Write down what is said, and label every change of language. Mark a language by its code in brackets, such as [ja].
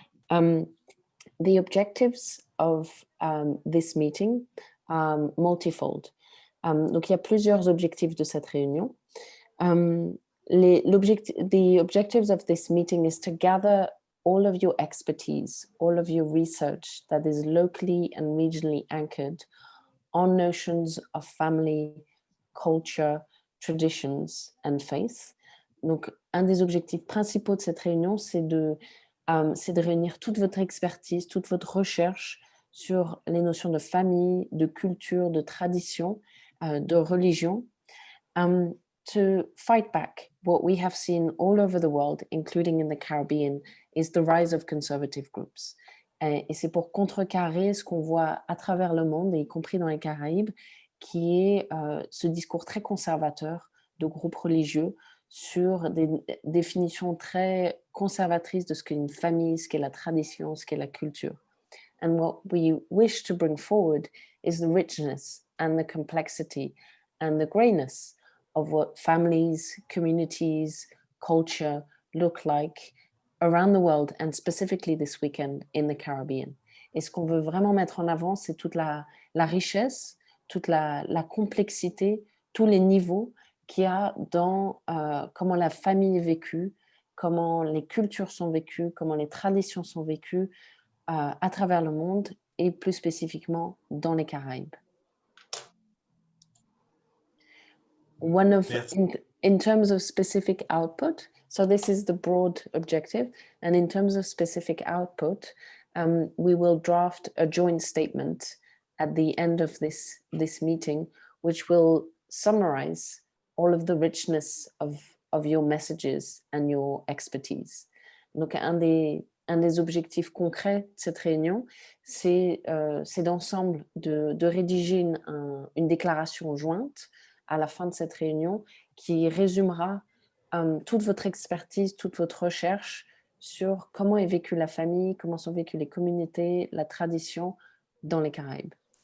[en] The objectives of this meeting are multifold. [fr] Donc il y a plusieurs objectifs de cette réunion. [en] The objectives of this meeting is to gather all of your expertise, all of your research that is locally and regionally anchored on notions of family, culture, traditions and faith. [fr] Donc, un des objectifs principaux de cette réunion, c'est de réunir toute votre expertise, toute votre recherche sur les notions de famille, de culture, de tradition, de religion, [en] to fight back what we have seen all over the world, including in the Caribbean, is the rise of conservative groups. [fr] Et c'est pour contrecarrer ce qu'on voit à travers le monde, y compris dans les Caraïbes, qui est ce discours très conservateur de groupes religieux sur des définitions très conservatrices de ce qu'est une famille, ce qu'est la tradition, ce qu'est la culture. [en] And what we wish to bring forward is the richness and the complexity and the grayness of what families, communities, culture look like around the world and specifically this weekend in the Caribbean. [fr] Et ce qu'on veut vraiment mettre en avant, c'est toute la richesse, toute la complexité, tous les niveaux qu'il y a dans comment la famille est vécue, comment les cultures sont vécues, comment les traditions sont vécues à travers le monde et plus spécifiquement dans les Caraïbes. [en] In terms of specific output, so this is the broad objective, and in terms of specific output, we will draft a joint statement at the end of this meeting, which will summarize all of the richness of your messages and your expertise. [fr] Donc, un des objectifs concrets de cette réunion, c'est d'ensemble de rédiger une déclaration jointe à la fin de cette réunion qui résumera toute votre expertise, toute votre recherche sur comment est vécue la famille, comment sont vécues les communautés, la tradition dans les Caraïbes.